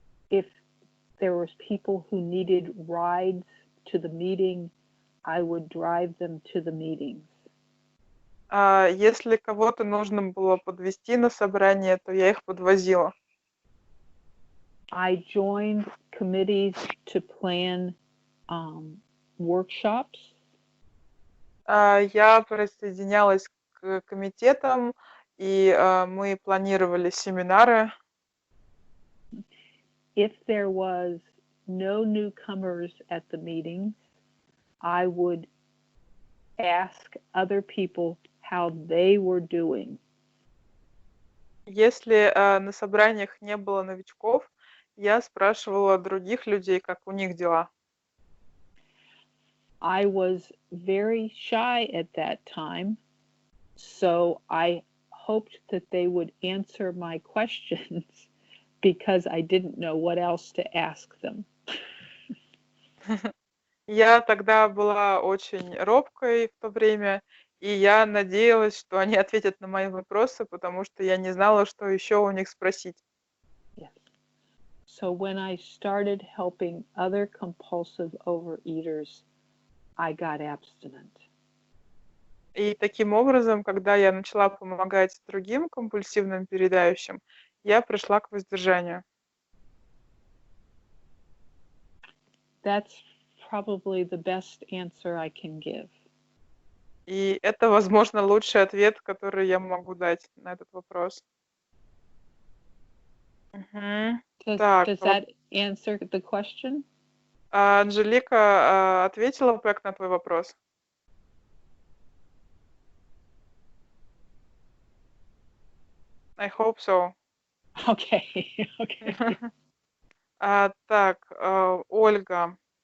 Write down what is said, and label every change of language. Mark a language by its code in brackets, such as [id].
[en] If there was people who needed rides to the meeting, I would drive them to the meetings. [ru] Если кого-то нужно было подвезти на собрание, то я их подвозила. [en] I joined committees to plan workshops. [ru] Я присоединялась к комитетам, и мы планировали семинары. [en] If there was no newcomers at the meetings, I would ask other people how they were doing. [ru] Если на собраниях не было новичков, я спрашивала других людей, как у них дела. [en] I was very shy at that time, so I hoped that they would answer my questions because I didn't know what else to ask them. [ru] Я тогда была очень робкой в то время, и я надеялась, что они ответят на мои вопросы, потому что я не знала, что еще у них спросить. [en] Yes. So when I started helping other compulsive overeaters, I got abstinent. [ru] И таким образом, когда я начала помогать другим компульсивным переедающим, я пришла к воздержанию. [en] That's probably the best answer I can give. [ru] И это, возможно, лучший ответ, который я могу дать на этот вопрос. [en] Does that answer the question? [ru] Анжелика ответила Пег на твой вопрос? [en] I hope so. Okay. Okay. [ru] Так, Ольга,